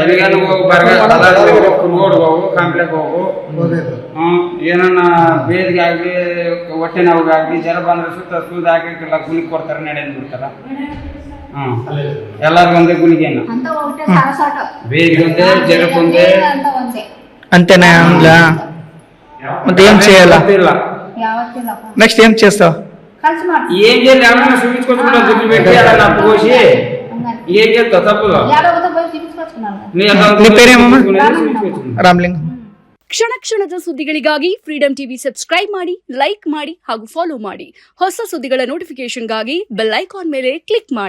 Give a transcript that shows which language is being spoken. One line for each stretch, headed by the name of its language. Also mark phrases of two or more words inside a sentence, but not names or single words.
Kannada: ಏನನ್ನ ಬೇದಿಗೆ ಆಗ್ಲಿ ಹೊಟ್ಟೆ ನೋವಾಗ್ಲಿ ಜ್ವರ ಬಂದ್ರೆ ಸುತ್ತ ಸೂದ್ ಹಾಕಿಲ್ಲ ಗುಳಿಗೆ ಕೊಡ್ತಾರ, ನಡೆಯನ್ ಬಿಡ್ತಾರ. ಎಲ್ಲರಿಗೂ ಒಂದೇ ಗುಳಿಗೆನ ಬೇದಿಗೆ ಒಂದೇ ಜ್ವರಕ್ಕೊಂದೇ
Telugu: అంతేనా? ಮತ್ತೆ ఏం చేయాలా? నెక్స్ట్ ఏం చేస్తావు? ఏం చేయాలి? ఎవరైనా చూపించుకోవచ్చు, దుడ్లు పెట్టి అలా నప్పు కోసి ఏం చేస్తావు? తప్పుగా నీ పేరేమమ్మా? రామ్లింగ్.
Kannada: ಕ್ಷಣ ಕ್ಷಣದ ಸುದ್ದಿಗಳಿಗಾಗಿ ಫ್ರೀಡಂ ಟಿವಿ ಸಬ್ಸ್ಕ್ರೈಬ್ ಮಾಡಿ, ಲೈಕ್ ಮಾಡಿ ಹಾಗೂ ಫಾಲೋ ಮಾಡಿ. ಹೊಸ ಸುದ್ದಿಗಳ ನೋಟಿಫಿಕೇಶನ್ಗಾಗಿ
English: bell icon
Kannada: ಮೇಲೆ ಕ್ಲಿಕ್ ಮಾಡಿ.